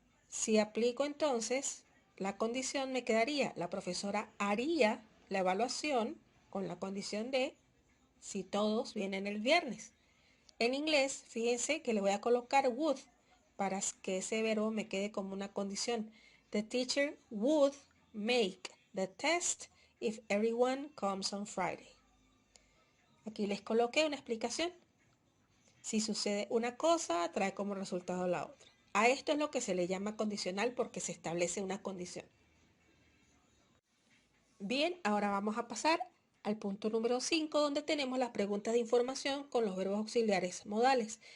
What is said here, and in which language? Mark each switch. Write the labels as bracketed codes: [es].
[es] Si aplico entonces la condición, me quedaría: la profesora haría la evaluación con la condición de si todos vienen el viernes. En inglés, fíjense que le voy a colocar would para que ese verbo me quede como una condición. [en] The teacher would make the test if everyone comes on Friday. [es] Aquí les coloqué una explicación. Si sucede una cosa, trae como resultado la otra. A esto es lo que se le llama condicional porque se establece una condición. Bien, ahora vamos a pasar al punto número 5, donde tenemos las preguntas de información con los verbos auxiliares modales.